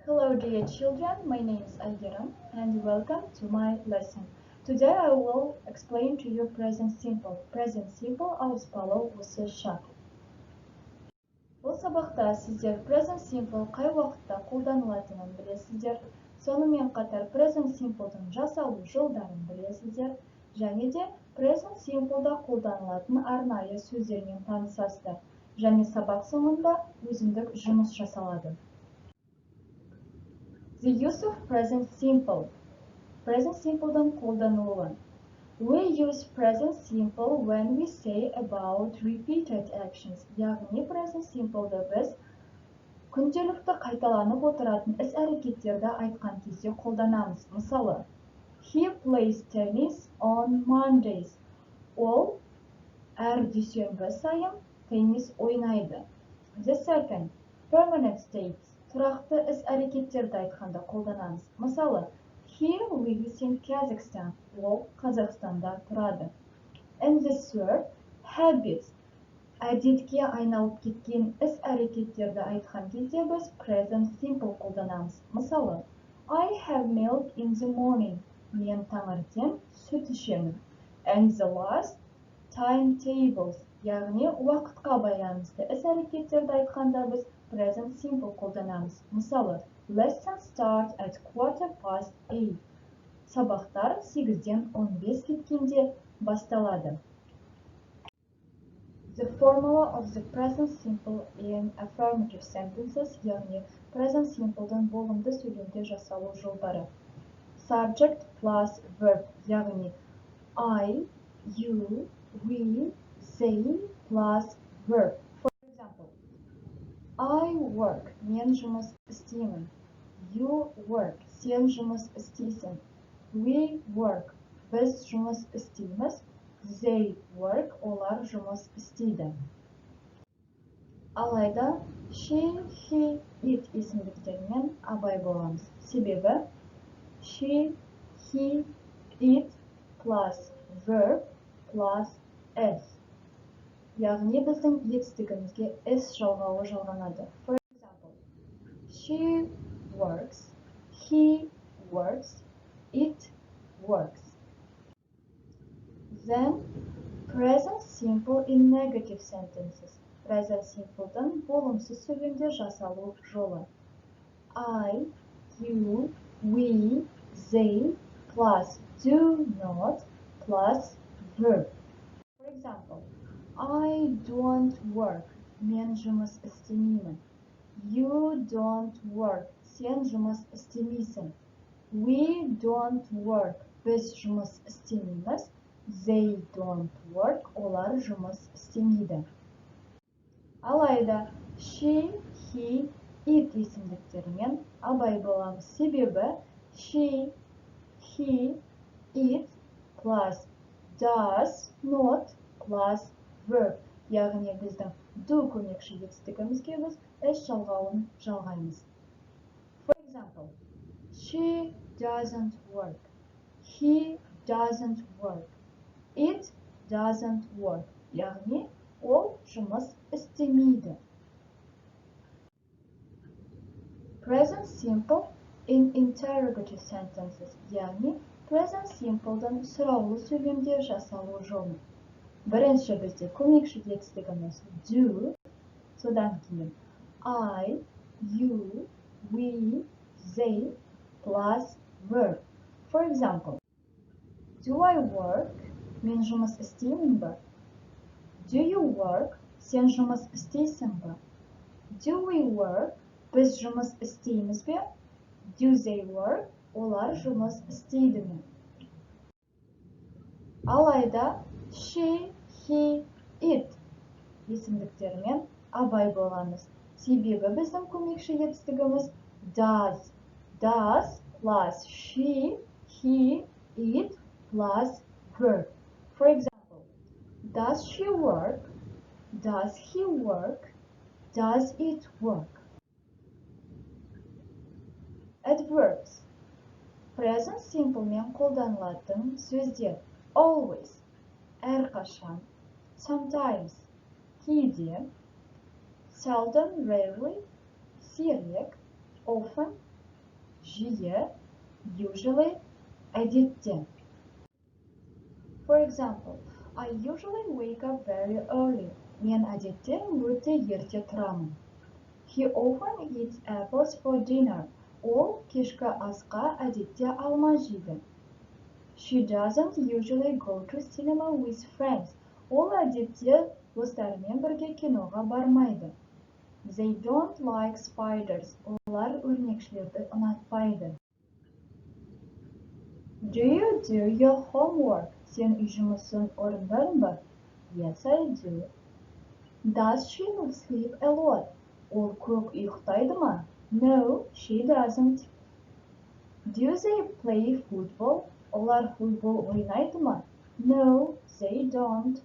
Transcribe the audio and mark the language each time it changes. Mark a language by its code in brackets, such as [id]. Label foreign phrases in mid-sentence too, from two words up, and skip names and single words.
[en] Hello dear children, my name is Aygeram and welcome to my lesson. Today I will explain to you present simple. Present simple [kk] ауыспалы осы шарт. Бұл сабақта сіздер [en] present simple [kk] қай уақытта қолданылатынын білесіздер. Сонымен қатар [en] present simple'дың [kk] жасалу жолдарын білесіздер. Және де [en] present simple'да [kk] қолданылатын арнайы сөздермен танысасыздар. Және сабақ соңында өзіндік жұмыс жасалады. [en] The use of present simple. Present simple'дың [kk] қолданылуы. [en] We use present simple when we say about repeated actions. [kk] Яғни [en] present simple'ды [kk] біз күнделікті қайталанып отыратын іс-әрекеттерді айтқан кезде қолданамыз. Мысалы, [en] he plays tennis on Mondays. [kk] Ол әр дүйсенбі сайын теннис ойнайды. [en] The second, permanent states. [kk] Тұрақты іс-әрекеттерді айтқанда қолданамыз. Мысалы, [en] he lives in Kazakhstan. [kk] Ол Қазақстанда тұрады. [en] And the third, habits. [kk] Әдетке айналып кеткен іс-әрекеттерді айтқан кезде біз [en] present simple [kk] қолданамыз. Мысалы, [en] I have milk in the morning. [kk] Мен таңертең сүт ішемін. [en] And the last, timetables. [kk] Яғни уақытқа байланысты іс-әрекеттерді айтқанда біз [en] present simple [kk] қолданамыз. Мысалы, [en] lesson start at 8:15. [kk] Сабақтар 8-ден 15 кеткенде басталады. [en] The formula of the present simple in affirmative sentences, [kk] яғни [en] present simple'дың [kk] болымды сөйлемде жасалу жолдары. [en] Subject plus verb, яғни I, you, we, they plus verb. For example, I work, [kk] мен жұмыс істеймін. [en] You work, [kk] сен жұмыс істейсің. [en] We work, [kk] біз жұмыс істейміз. [en] They work, [kk] олар жұмыс істейді. Алайда, [en] she, he, it [kk] есімдіктермен абай боламыз. Себебі, [en] she, he, it plus verb plus s. [kk] Яғни біздің етістігімізге s жалғауы жалғанады. [en] For example, she works, he works, it works. Then, present simple in negative sentences. Present simple'дың [kk] болымсыз сөйлемде жасалу жолы. [en] I, you, we, they plus do not plus verb. For example, I don't work. [kk] Мен жұмыс істемеймін. [en] You don't work. [kk] Сен жұмыс істемейсің. [en] We don't work. [kk] Біз жұмыс істемейміз. [en] They don't work. [kk] Олар жұмыс істемейді. Алайда, [en] she, he, it [kk] есімдіктермен абай боламыз. Себебі, [en] she, he, it plus does not plus verb. [kk] Яғни біздің do көмекші етістігімізге біз s жалғауын жалғаймыз. [en] For example, she doesn't work. He doesn't work. It doesn't work. [kk] Яғни ол жұмыс істемейді. [en] Present simple in interrogative sentences. [kk] Яғни [en] present simple'дың [kk] сұраулы сөйлемде жасалу жолы. Бірінші бізде көмекші етістігіміз do, содан кейін [en] I, you, we, they plus verb. For example, do I work? [kk] Мен жұмыс істеймін бе? [en] Do you work? [kk] Сен жұмыс істейсің бе? [en] Do we work? [kk] Біз жұмыс істейміз бе? [en] Do they work? [kk] Олар жұмыс істейді ме? Алайда, [en] she, he, it [kk] есімдіктермен абай боламыз. Себебі біздің көмекші етістігіміз does. [en] Does plus she, he, it plus verb. For example, does she work? Does he work? Does it work? Adverbs. Present simple [kk] мен қолданылатын сөздер. [en] Always, әрқашан, sometimes, кейде, seldom, rarely, сирек, often, жиі, usually, әдетте. For example, I usually wake up very early. [kk] Мен әдетте өте ерте тұрамын. [en] He often eats apples for dinner. [kk] Ол кешкі асқа әдетте алма жейді. [en] She doesn't usually go to cinema with friends. [kk] Ол әдетте достарымен бірге киноға бармайды. [en] They don't like spiders. [kk] Олар өрнекшілерді ұнатпайды. [en] Do you do your homework? [kk] Сен үй жұмысын орындадың ба? [en] Yes, I do. Does she sleep a lot? [kk] Ол көп ұйықтайды ма? [en] No, she doesn't. Do they play football? [kk] Олар футбол ойнайды ма? [en] No, they don't.